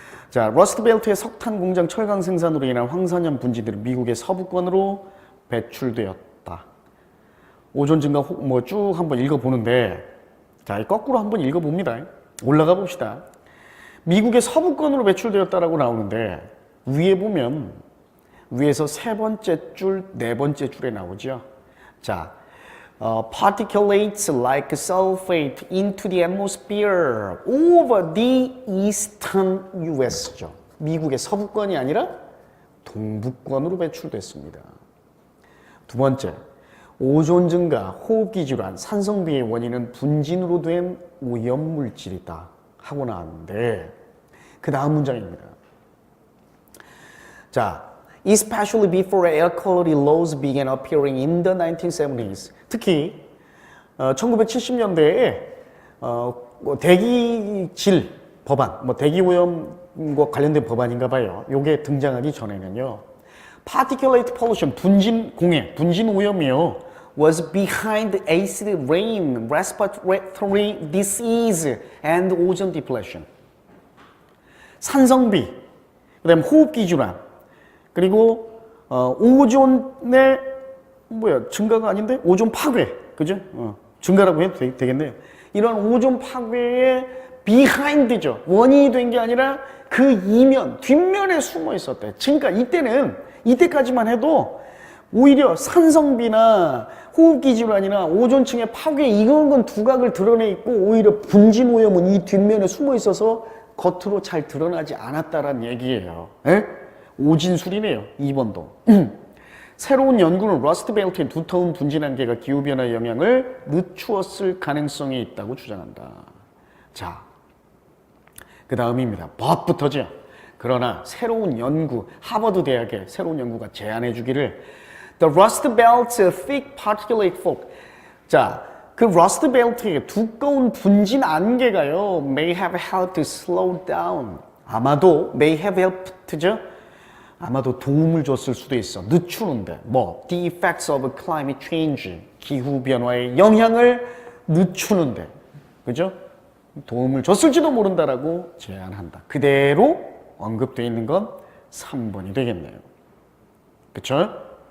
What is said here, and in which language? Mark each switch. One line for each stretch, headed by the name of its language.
Korean: 자, 러스트벨트의 석탄 공장 철강 생산으로 인한 황산염 분지들은 미국의 서부권으로 배출되었다. 오존 증가 뭐 쭉 한번 읽어보는데 자, 거꾸로 한번 읽어봅니다. 올라가 봅시다. 미국의 서부권으로 배출되었다라고 나오는데 위에 보면 위에서 세 번째 줄, 네 번째 줄에 나오죠.
English: 자, particulates like sulfate into the atmosphere over the eastern US죠.
Korean: 미국의 서부권이 아니라 동부권으로 배출됐습니다. 두 번째, 오존 증가, 호흡기 질환, 산성비의 원인은 분진으로 된 오염물질이다 하고 나왔는데 그 다음 문장입니다.
English: 자, especially before air quality laws began appearing in the 1970s.
Korean: 특히 1970년대에 대기질 법안, 뭐 대기오염과 관련된 법안인가 봐요. 요게 등장하기 전에는요.
English: particulate pollution,
Korean: 분진 공해, 분진 오염이요.
English: was behind acid rain, respiratory disease, and ozone depletion.
Korean: 산성비, 그다음에 호흡기 질환, 그리고 오존의 증가가 아닌데 오존 파괴, 그죠? 증가라고 해도 되겠네요. 이런 오존 파괴의 비하인드죠. 원인이 된 게 아니라 그 이면, 뒷면에 숨어 있었대. 그러니까 이때까지만 해도 오히려 산성비나 호흡기 질환이나 오존층의 파괴 이런 건 두각을 드러내 있고 오히려 분진 오염은 이 뒷면에 숨어 있어서 겉으로 잘 드러나지 않았다라는 얘기예요. 에? 오진술이네요. 2번도. 새로운 연구는 러스트 벨트의 두터운 분진 한계가 기후변화의 영향을 늦추었을 가능성이 있다고 주장한다. 자, 그 다음입니다. 법부터죠. 그러나 새로운 연구, 하버드 대학의 새로운 연구가 제안해 주기를
English: The Rust Belt's thick particulate fog.
Korean: 자, 그 러스트 벨트의 두꺼운 분진 안개가요,
English: may have helped to slow down.
Korean: 아마도
English: may have helped
Korean: 죠. 아마도 도움을 줬을 수도 있어. 늦추는데.
English: The effects of climate change.
Korean: 기후 변화의 영향을 늦추는데. 그죠? 도움을 줬을지도 모른다라고 제안한다. 그대로 언급되어 있는 건 3번이 되겠네요. 그쵸?